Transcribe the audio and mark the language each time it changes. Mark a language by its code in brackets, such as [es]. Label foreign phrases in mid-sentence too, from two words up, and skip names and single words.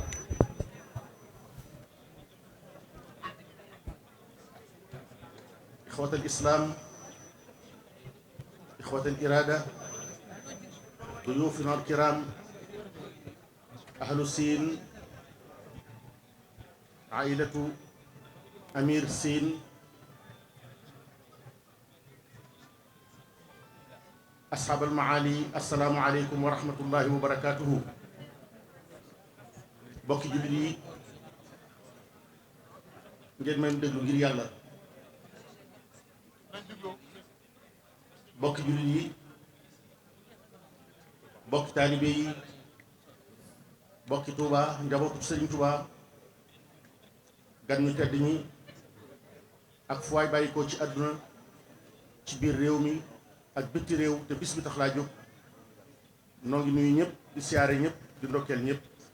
[ar] إخوة الإسلام، إخوة الإرادة، ضيوفنا الكرام، أهل السين، عائلة أمير السين، أصحاب المعالي، السلام عليكم ورحمة الله وبركاته. [wo] bokki jullit yi ngeen may déglu ngir yàlla. bokki jullit yi bokki taalibe yi bokki Touba njabootu Sëriñ Touba gan ñu tedd ñi ak fu waay bàyyi ko ci àdduna ci biir réew mi ak bitti réew te bis bi tax laa jóg noo ngi nuyu ñëpp di siyaare ñëpp di ndokkeel ñëpp.